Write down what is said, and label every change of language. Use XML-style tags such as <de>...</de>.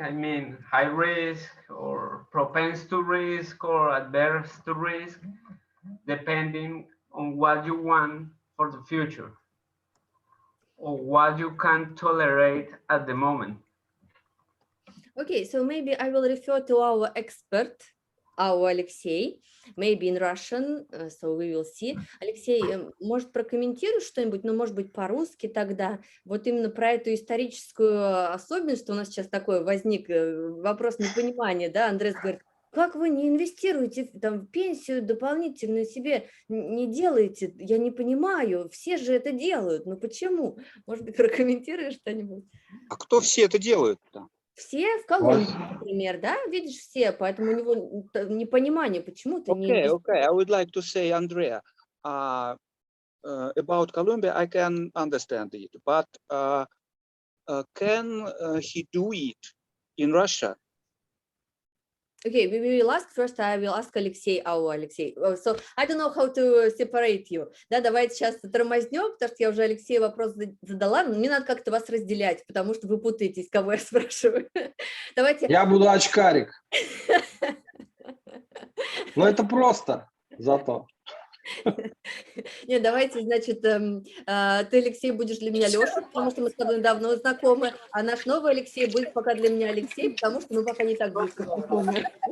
<en>I mean, high risk or propense to risk or adverse to risk, depending on what you want for the future or what you can tolerate at the moment. Okay, so maybe I will refer to our expert, our Alexei, maybe in Russian, so we will see.</en> <ru>Алексей, может, прокомментируешь что-нибудь, ну, может быть, по-русски тогда, вот именно про эту историческую особенность, что у нас сейчас такой возник вопрос непонимания, да, Андрес говорит, как вы не инвестируете там, в пенсию дополнительную себе, не делаете, я не понимаю, все же это делают, ну почему? Может быть, прокомментируешь что-нибудь? А кто все это делают-то? Все в Колумбии, например, да, видишь, все, поэтому у него непонимание, почему ты не...</ru> <en>Okay, I would like to say, Andrea, about Colombia, I can understand it, but can he do it in Russia? Okay, we will ask first, I will ask Alexei, Алексей. So, I don't know how to separate you.</en> <ru>Да, давайте сейчас тормознем, потому что я уже Алексею вопрос задала, но мне надо как-то вас разделять, потому что вы путаетесь, кого я спрашиваю. Давайте... Я буду очкарик. Но это просто, зато. Нет, давайте, значит, ты, Алексей, будешь для меня Леша, потому что мы с тобой давно знакомы, а наш новый Алексей будет пока для меня Алексей, потому что мы пока не так близко знакомы.</ru>